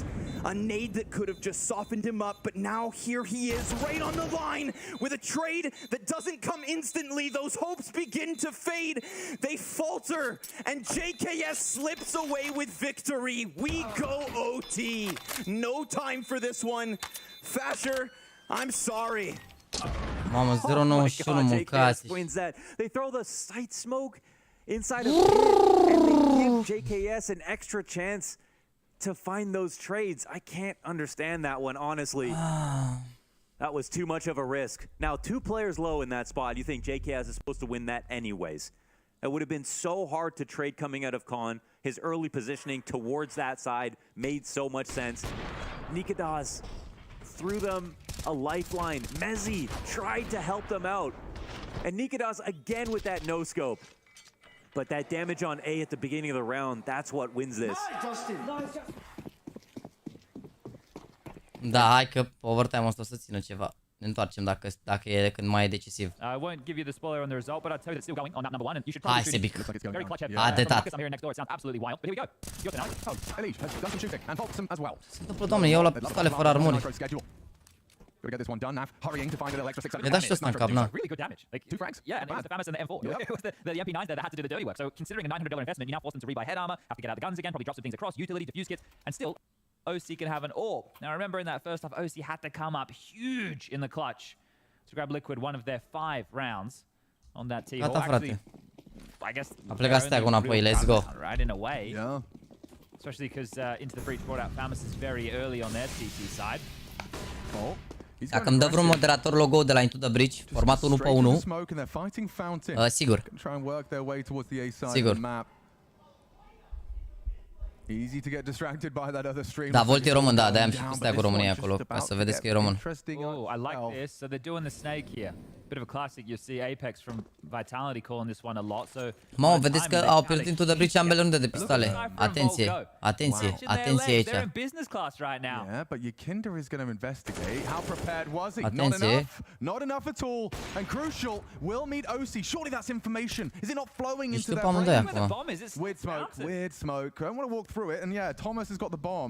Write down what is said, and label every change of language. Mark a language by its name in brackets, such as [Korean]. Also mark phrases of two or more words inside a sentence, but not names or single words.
[English] A nade that could have just softened him up, but now here he is right on the line with a trade that doesn't come instantly. Those hopes begin to fade. They falter and JKS slips away with victory. We go OT. No time for this one. Fasher, I'm sorry. [Romanian] Mamă, 091, mâncați. [English] They throw the sight smoke inside of and they give JKS an extra chance to find those trades. I can't understand that one, honestly. That was too much of a risk. Now, 2 players low in that spot. You think JKS is supposed to win that anyways. It would have been so hard to trade coming out of Con. His early positioning towards that side made so much sense. Nikodas threw them a lifeline. Mezi tried to help them out. And Nikodas again with that no-scope. But that damage on A at the beginning of the round, that's what wins this. [Romanian] Da, hai că overtime-ul ăsta o să țină ceva. ne întoarcem dacă e când mai e decisiv. [English] I won't give you the spoiler on the result, but I'll tell you it's still going on that number one, and you should probably [Romanian] Hai, Sebic. [English] very clutch head. [Romanian] A detat. [English] I'm hearing next door. It sounds absolutely wild, but here we go. Your turn, Alex. Elise has done some shooting and Volkson as well. [Romanian] Se întâmplă, doamne, iau la pistoale fără armuri. [English] Gotta get this one done now. Hurrying to find a little extra 6 [Romanian] Mi-a dat și ăsta în cap, na. [English] Really good damage. Like 2 frags. Yeah, and it was the FAMAS and the M4. It was the MP9s there that had to do the dirty work. So considering a $900 investment, you now force them to rebuy head armor, have to get out the guns again, probably drop some things across, utility, diffuse kits, and still OC can have an AWP. Now remember in that first half, OC had to come up huge in the clutch to grab Liquid one of their 5 rounds on that T. [Romanian] Gata, frate. [English] I guess [Romanian] A plecat steagul înapoi, [English] let's go. Right, in a way. Yeah. Especially because Into the Breach brought out FAMAS very early on their TT side. Oh. [Romanian] Dacă îmi dă vreun moderator logo de la Into the Breach, format 1 pe 1, sigur. Sigur. Da, Volt e român, da, de-aia am și pus steagul României acolo, ca să vedeți că e român. [English] Oh, I like this. So they're doing the snake here. Bit of a classic. You see APEKS from Vitality calling this one a lot. So [Romanian] Mamă, vedeți că au pierdut Into the Breach ambele runde de pistole. Atenție, atenție, atenție aici. [English] They're in business class right now. Yeah, but Yakinder is going to investigate. How prepared was he? [Romanian] Atenție. [English] Not enough at all. And crucial, will meet OC. Surely that's information. Is it not flowing into their brain? Weird smoke. I want to walk through it. And yeah, Thomas has got the bomb.